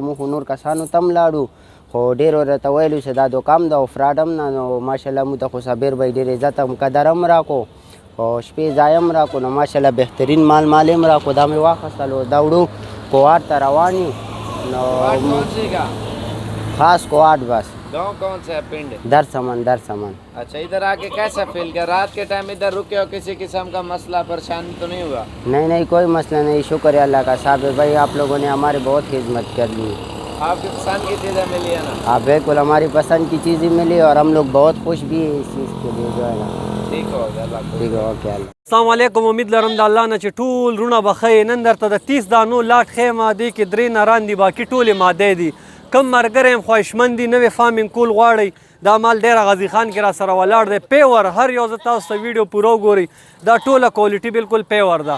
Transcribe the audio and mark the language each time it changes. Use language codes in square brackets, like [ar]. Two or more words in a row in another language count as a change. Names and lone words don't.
[ps] موږ خو نور کسانو ته هم لاړو خو ډېر ورته ویلو چې دا دوکان ده او فراډ هم نه نو ماشاءالله موږ ته خو صابر بی ډېر عزت هم قدر هم راکړو او شپې ځای هم راکړو نو ماشاءالله بهترین مال هم راکړو. دا مې واخیستلو دا وړو کوهاټ ته روان یو نو خاص کوهاټ بس. [ur] گاؤں کون سا ہے پنڈ? दर समन. اچھا ادھر آکے کیسا فیل کیا؟ رات کے ٹائم ادھر رکے ہو کسی قسم کا مسئلہ پریشانی تو نہیں ہوا? نہیں کوئی مسئلہ نہیں شکر ہے اللہ کا. صابر بھائی آپ لوگوں نے ہماری بہت خدمت کر لی. آپکی پسند کی چیزیں ملی ہے نا? ہاں بالکل ہماری پسند کی چیزیں ملی اور ہم لوگ بہت خوش بھی ہے اس چیز کے لیے جو ہے نا. ٹھیک ہو گیا ٹھیک ہے اوکے. [ps] السلام علیکم امید لرم د الله نه چې ټول رونه به ښه نن درته د 30 دانو لاټ ښیم دې کې 3 نران دي باقي ټولې مادې دي. کم ملګری یم خواهشمند دي نوې فارمینګ کول غواړئ دا مال ډېره غازي خان کې را سره ولاړ دی پیور هر یو زه تاسو ته ویډیو پوره وګورئ دا ټوله کوالټي بالکل پیور ده.